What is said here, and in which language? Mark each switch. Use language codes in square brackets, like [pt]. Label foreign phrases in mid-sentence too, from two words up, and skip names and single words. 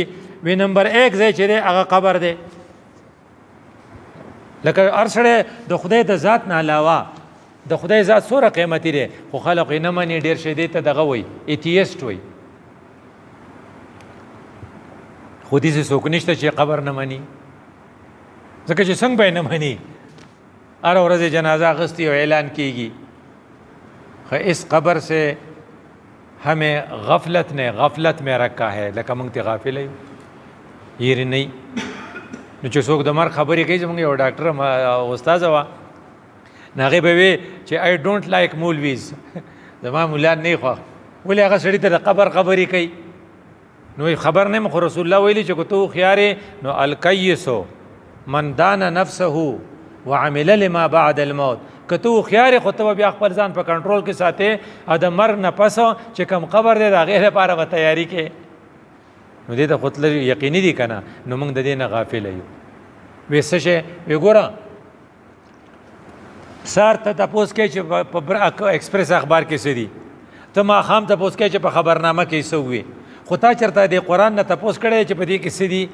[ps] وی نمبر 1 ځای چې دی هغه قبر دی. لکه هر سړی د خدای د ذات نه علاوه د خدای ذات څومره قیمتي دی، خو خلق یې نه مني. ډېر شی دی ته دغه وایي ایتیسټ وایي، خو داسې څوک نشته چې قبر نه مني، ځکه چې څنګه به یې نه مني. هره ورځ جنازه اخیستې او اعلان کیږي. [ur] اس قبر سے ہمیں غفلت میں رکھا ہے، [ps] لکه موږ ته غافل یو یېرې نه یي. نو چې څوک د مرګ خبرې کوي، زموږ یو ډاکټر استاذه وه، نو هغې به وی چې [en] I don't like maulvis, [ps] زما مولان نه یې خوښ. ولې هغه سړي ته د قبر خبرې کوي؟ نو خبر نه یم، خو رسول الله ویلي چې که ته هوښیار یې نو [ar] الکیسو من دان نفسه وعمل لما بعد الموت، [ps] که ته هوښیار یې خو ته به بیا خپل ځان په کنټرول کې ساتې او د مرګ نه پس چې کوم قبر دی د هغې لپاره به تیاري کې. نو دې ته خو تلل یقیني دي که نه؟ نو موږ د دې نه غافله یو. وی څه شی؟ وی ګوره سهار ته تپوس کوې چې په ایکسپریس اخبار کې څه دي، ته ماښام تپوس کوې چې په خبرنامه کې څه وي، خو تا چېرته د قرآن نه تپوس کړی چې په دې کې څه دي؟